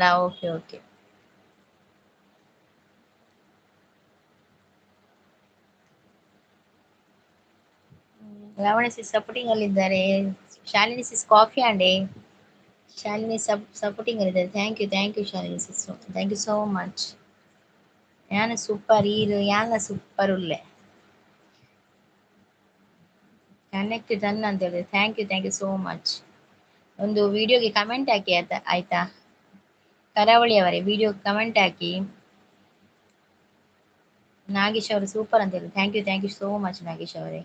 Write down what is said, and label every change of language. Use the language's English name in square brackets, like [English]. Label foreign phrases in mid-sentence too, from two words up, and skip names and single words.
[English] okay okay. [Kannada] ಲಾವಣ್ಯ ಸಿಸ್ ಸಪೋರ್ಟಿಂಗ್ ಅಲ್ಲಿ ಇದ್ದಾರೆ. ಶಾಲಿನಿ ಸಿಸ್ ಕಾಫಿ ಅಂಡೆ. ಶಾಲಿನಿ ಸಪೋರ್ಟಿಂಗ್ ಅಲ್ಲಿ ಇದ್ದಾರೆ. [English] thank you Shalini sis, thank you so much. [Tulu] ಯಾನ ಸೂಪರ್ ಈರು ಯಾನ ಸೂಪರ್ ಉಳ್ಳೆ [English] connect done [Kannada] ಅಂತ ಹೇಳಿದ್ರೆ. [English] thank you so much. [Kannada] ಒಂದು ವಿಡಿಯೋಗೆ ಕಮೆಂಟ್ ಹಾಕಿ ಆಯ್ತಾ ಕರಾವಳಿ ಅವರೇ, ವಿಡಿಯೋ ಕಮೆಂಟ್ ಹಾಕಿ. ನಾಗೇಶ್ ಅವರು ಸೂಪರ್ ಅಂತ ಹೇಳಿ. [English] thank you so much ನಾಗೇಶ್ ಅವರೇ.